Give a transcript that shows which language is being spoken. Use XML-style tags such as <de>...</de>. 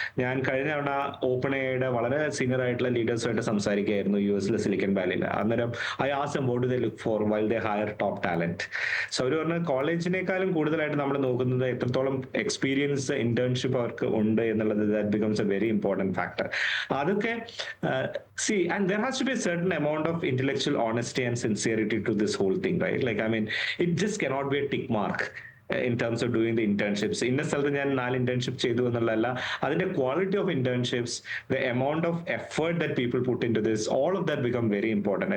<ml>ഞാൻ കഴിഞ്ഞ ഓപ്പൺ എയുടെ വളരെ സീനിയർ ആയിട്ടുള്ള ലീഡേഴ്സുമായിട്ട് സംസാരിക്കുകയായിരുന്നു US-ലെ സിലിക്കൺ വാലിയിൽ.</ml> <en>അന്നേരം I asked them what do they look for while they hire top talent.</en> <ml>So അവർ പറഞ്ഞ കോളേജിനേക്കാളും കൂടുതലായിട്ട് നമ്മൾ നോക്കുന്നത് എത്രത്തോളം എക്സ്പീരിയൻസ് ഇന്റേൺഷിപ്പ് അവർക്ക് ഉണ്ട് എന്നുള്ളത്.</ml> <en>That becomes a very important factor.</en> <ml>അതൊക്കെ</ml> <en>see, and there has to be a certain amount of intellectual honesty and sincerity to this whole thing, right? Like, I mean, it just cannot be a tick mark in terms of doing the internships.</en> <ml>ഇന്ന സ്ഥലത്ത് ഞാൻ 4 internship ചെയ്തു എന്നുള്ളതല്ല, അതിന്റെ</ml> <en>Quality of internships, the amount of effort that people put into this, all of that become very important.</en>